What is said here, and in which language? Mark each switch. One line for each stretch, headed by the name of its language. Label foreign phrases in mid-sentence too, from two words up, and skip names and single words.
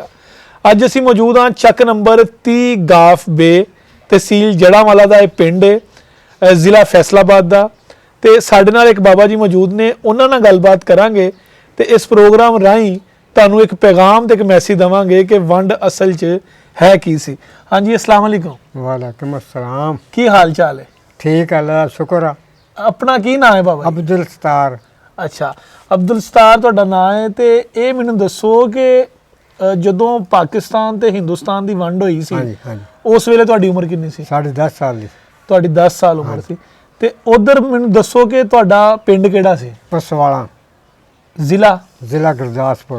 Punjabi: اج اسیں موجود ہاں چک نمبر 30 گاف بے، تحصیل جڑانوالہ دا ایہہ پنڈ ہے، ضلع فیصل آباد دا. تے ساڈے نال اک بابا جی موجود نے، انہاں نال گل بات کراں گے تے اس پروگرام راہیں تہانوں اک پیغام تے اک میسج دیواں گے کہ ونڈ اصل چ ہے کی سی. ہاں جی,
Arabic: السلام عليكم. وعليكم السلام.
Punjabi: کی حال چال ہے? ٹھیک ہے، اللہ دا شکر آ. اپنا کی نام ہے بابا? अब्दुल सत्तार। اچھا، عبدالستار تہاڈا نام ہے. تو یہ مینوں دسو کہ جدوں پاکستان تے ہندوستان کی ونڈ ہوئی سی اس ویلے تہاڈی عمر کتنی سی? 10.5 سال دی. تہاڈی 10 سال عمر سی. تے ادھر مینوں دسو کہ تہاڈا پنڈ کیہڑا سی? पसवाला। जिला गुरदासपुर